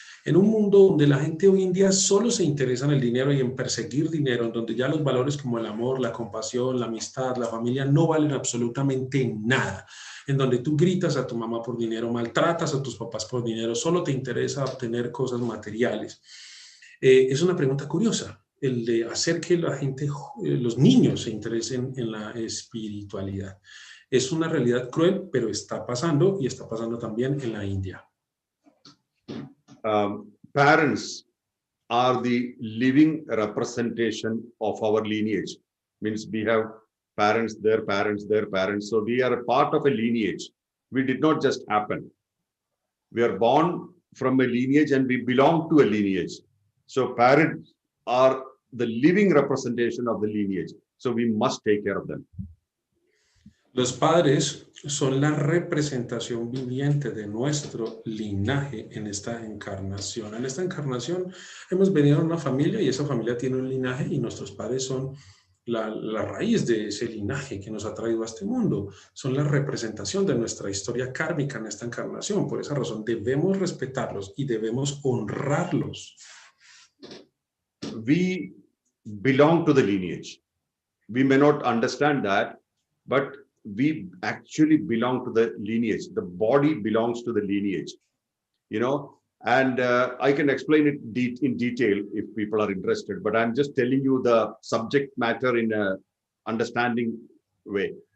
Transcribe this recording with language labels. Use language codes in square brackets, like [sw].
[es] En un mundo donde la gente hoy en día solo se interesa en el dinero y en perseguir dinero, en donde ya los valores como el amor, la compasión, la amistad, la familia no valen absolutamente nada, en donde tú gritas a tu mamá por dinero, maltratas a tus papás por dinero, solo te interesa obtener cosas materiales. Es una pregunta curiosa, el de hacer que la gente, los niños se interesen en la espiritualidad. Es una realidad cruel, pero está pasando, y está pasando también en la India. [en] Parents are the living representation of our lineage. Means we have parents, their parents, their parents. So we are a part of a lineage. We did not just happen. We are born from a lineage and we belong to a lineage. So parents are the living representation of the lineage. So we must take care of them. [es] Los padres son la representación viviente de nuestro linaje en esta encarnación. En esta encarnación hemos venido a una familia y esa familia tiene un linaje, y nuestros padres son la raíz de ese linaje que nos ha traído a este mundo. Son la representación de nuestra historia kármica en esta encarnación. Por esa razón debemos respetarlos y debemos honrarlos. [en] We belong to the lineage. We may not understand that, but we actually belong to the lineage. The body belongs to the lineage, you know, and I can explain it in detail if people are interested, but I'm just telling you the subject matter in a understanding way.